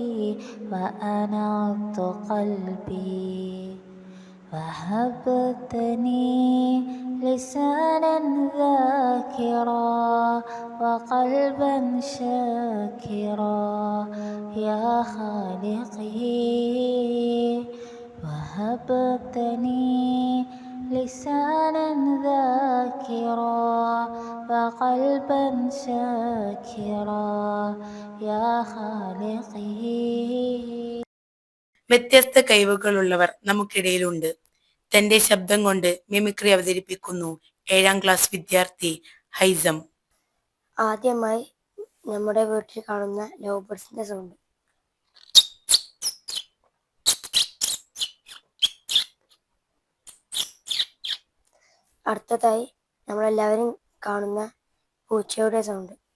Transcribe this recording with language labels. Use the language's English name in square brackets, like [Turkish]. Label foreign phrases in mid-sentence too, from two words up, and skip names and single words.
[Arabic] وأنرت قلبي وهبتني لسانا ذاكرا وقلبا شاكرا يا خالقي وهبتني لسانا ذاكرا وقلبا شاكرا يا خالقي. [Malayalam] വ്യത്യസ്ത കഴിവുകളുള്ളവർ നമുക്കിടയിലുണ്ട്. തന്റെ ശബ്ദം കൊണ്ട് മിമിക്രി അവതരിപ്പിക്കുന്നു 7ാം ക്ലാസ് വിദ്യാർത്ഥി ഹൈസം. ആദ്യമായി നമ്മുടെ വീട്ടിൽ കാണുന്ന [English] love birds sound. [Malayalam] അടുത്തതായി നമ്മളെല്ലാവരും കാണുന്ന പൂച്ചയുടെ സൗണ്ട്.